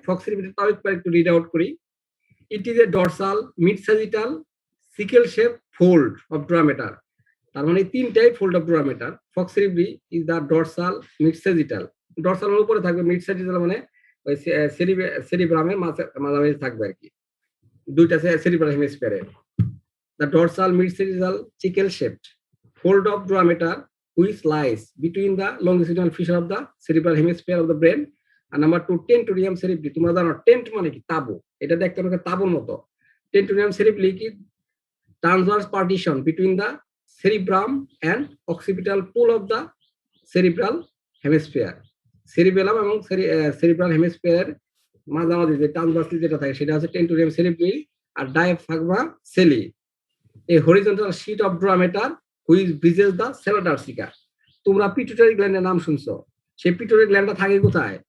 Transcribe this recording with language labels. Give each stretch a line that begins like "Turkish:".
English: falx cerebri
Bangla: তাও একটু read out করি।
English: It is a dorsal mid sagittal sickle shape fold of dura mater.
Bangla: তার মানে তিনটাই
English: Fold of dura mater. Falx cerebri is the dorsal mid sagittal.
Bangla: ডরসালের উপরে থাকবে, মিড স্যাজিটাল মানে ওই সেরিব্রামের মাঝামাঝি থাকবে আর কি, দুইটা cerebral হেমিস্ফিয়ারে।
English: The dorsal mid sagittal sickle shaped fold of durometer which lies between the longitudinal fissure of the cerebral hemisphere of the brain.
Bangla: আর number 2 টেন্টোরিয়াম সেরিব্রি। তোমরা জানো টেন্ট মানে কি? তাবু। এটা দেখতে হবে তাবুর মতো। টেন্টোরিয়াম সেরিব্রি কি?
English: Transverse partition between the cerebrum and occipital pool of the cerebral hemisphere.
Bangla: Cerebellum এবং সেরিব্রাল হেমিস্ফিয়ারের মাঝামাঝি যে ট্রান্সভার্সলি যেটা থাকে সেটা হচ্ছে টেন্টোরিয়াম সেরিব্রি।
English: আর diaphragma sellae a horizontal sheet of dura mater which bridges the sella turcica.
Bangla: তোমরা পিটুইটারি গ্ল্যান্ডের নাম শুনছো, সেই পিটুইটারি গ্ল্যান্ডটা থাকে কোথায়?